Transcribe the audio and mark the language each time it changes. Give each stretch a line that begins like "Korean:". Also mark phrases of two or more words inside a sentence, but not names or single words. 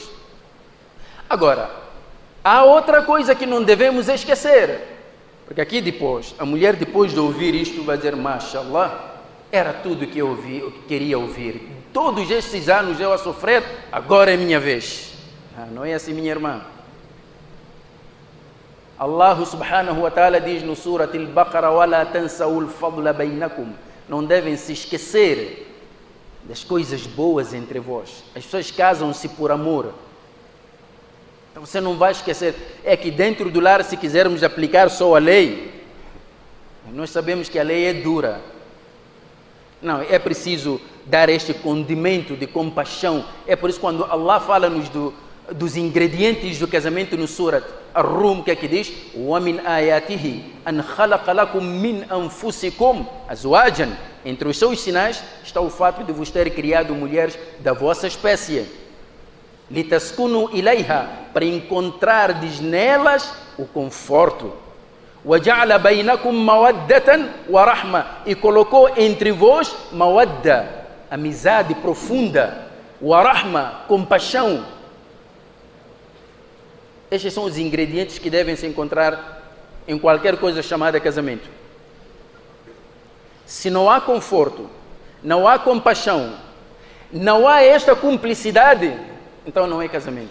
Portuguese: Agora, há outra coisa que não devemos esquecer. Porque aqui depois, a mulher depois de ouvir isto vai dizer, mashallah, era tudo que eu ouvi, o que queria ouvir. Todos estes anos eu a sofrer, agora é minha vez. Não é assim, minha irmã.
Arabic: الله سبحانه وتعالى
Portuguese: diz no Surat al-Baqarah,
Arabic: وَلَا تَنْسَوُا الْفَضْلَ بَيْنَكُمْ.
Portuguese: Não devem se esquecer das coisas boas entre vós. As pessoas casam-se por amor. Então você não vai esquecer. É que dentro do lar, se quisermos aplicar só a lei, nós sabemos que a lei é dura. Não, é preciso dar este condimento de compaixão. É por isso quando Allah fala-nos dos ingredientes do casamento no Surat Ar-Rum, que é que diz?
Arabic: وَمِنْ آيَاتِهِ أَنْ خَلَقَ لَكُمْ مِنْ أَنفُسِكُمْ أَزْوَاجًا.
Portuguese: Entre os seus sinais está o fato de vos ter criado mulheres da vossa espécie.
Arabic: لِتَسْكُنُوا إِلَيْهَا.
Portuguese: Para encontrardes nelas o conforto.
Arabic: وَجَعْلَ بَيْنَكُمْ مَوَدَّةً وَرَحْمَةً.
Portuguese: E colocou entre vós mawadda, amizade profunda, وَرَحْمَةً, compaixão. Estes são os ingredientes que devem se encontrar em qualquer coisa chamada casamento. Se não há conforto, não há compaixão, não há esta cumplicidade, então não é casamento.